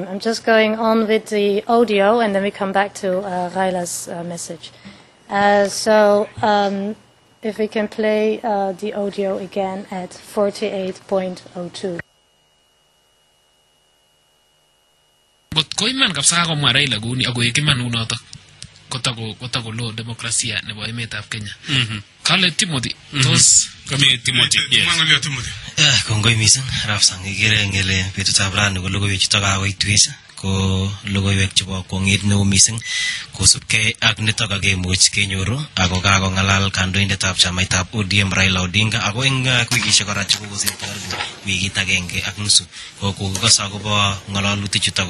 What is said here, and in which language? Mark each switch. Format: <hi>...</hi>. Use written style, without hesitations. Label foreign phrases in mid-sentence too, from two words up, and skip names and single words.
<en>I'm just going on with the audio and then we come back to Raila's message. If we can play the audio again at 48.02.</en> <kln>But koiman kapsa ako mga Raila guni ako ikiman unoto kotako lo demokrasia nebo emetab Kenya. Kale Timothy tos kami Timothy. Yes. Timothy. Kongoi mising raf sang igere ngele betutab rani ko logoiwek chutok kakoitwech ko logoiwek chebo kwong'et neo mising kosubkei ak nitok kakemuch kenyoru ako kakongalal kandoindetab chamaitab ODM Raila Odinga ako eng wikishek kora chekokosirto wikit agenge ak nusu ko kokose akobo ng'alalutik chutok</kln>